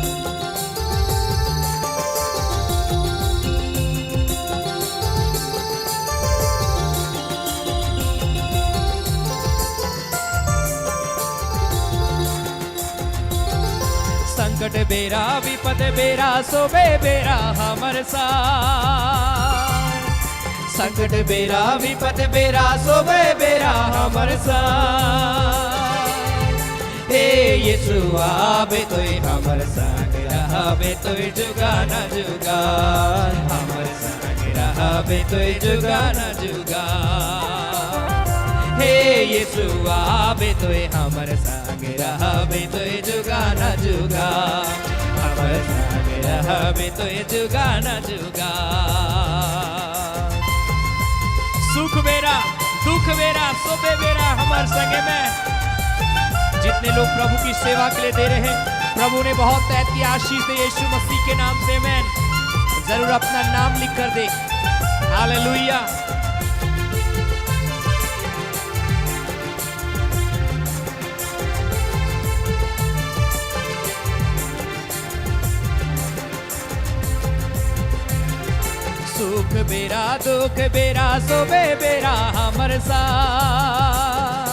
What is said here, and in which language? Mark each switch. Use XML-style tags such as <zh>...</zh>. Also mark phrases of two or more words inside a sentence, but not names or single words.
<sck>संकट बेरा विपद बेरा सोबे बेरा हमर साथ। संकट बेरा विपद बेरा सोबे बेरा हमर साथ। हे यीशु आबे तोय हमर संग रहबे तोय जुगान जुगान। हमर संग रहबे तोय जुगान जुगान। हे यीशु आबे तोय हमर संग रहबे तोय जुगान जुगान। हमर संग रहबे तोय जुगान जुगान। सुख बेरा दुख बेरा सोबे बेरा हमर संगे में।</sck> <hi>जितने लोग प्रभु की सेवा के लिए दे रहे हैं, प्रभु ने बहुत ऐसी आशीष दे यीशु मसीह के नाम से। आमेन, जरूर अपना नाम लिख कर दे। हालेलुया।</hi> <sck>सुख बेरा दुख बेरा सोबे बेरा हमर साथ।</sck>